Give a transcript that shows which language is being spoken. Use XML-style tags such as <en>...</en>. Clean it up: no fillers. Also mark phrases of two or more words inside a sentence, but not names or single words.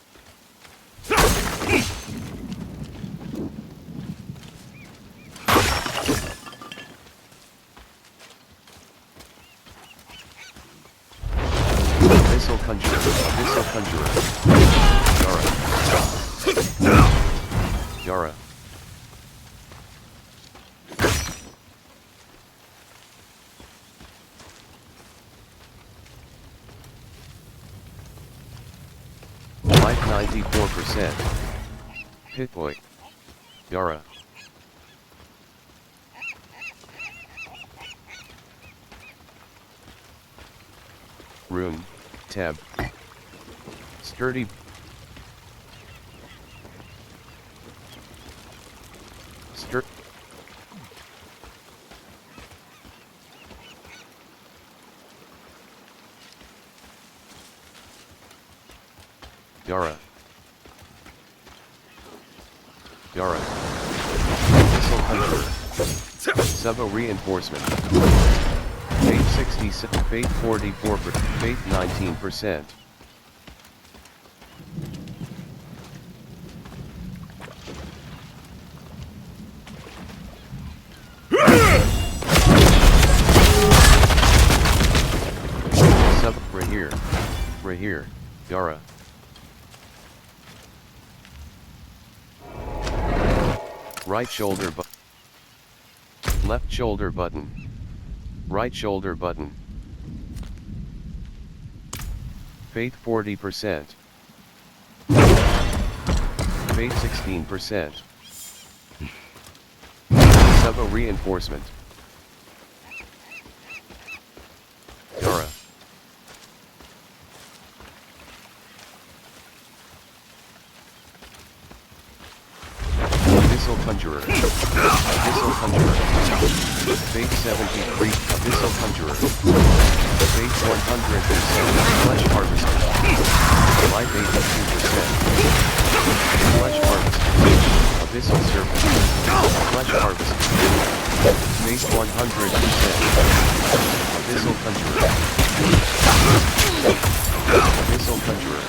<en>Abyssal Conjurer. Abyssal Conjurer. Yara. Yara. Life 94%. Hit point. Yara. Rune. Tab. Sturdy. Yara. Yara. Missile Hunter. Sub-O reinforcement. Fate 67. Fate 44. Fate 19%. Rahir. Yara. Right shoulder button. Left shoulder button. Right shoulder button. Fate 40%. Fate 16%. Sub-O reinforcement. Yara. Abyssal Conjurer. Abyssal Conjurer. Fate 73. Abyssal Conjurer. Fate 100%. Flesh Harvester. Life 82%. Flesh Harvester. Abyssal Serpent. Flesh Harvester. Fate 100%. Abyssal Conjurer. Abyssal Conjurer.</en>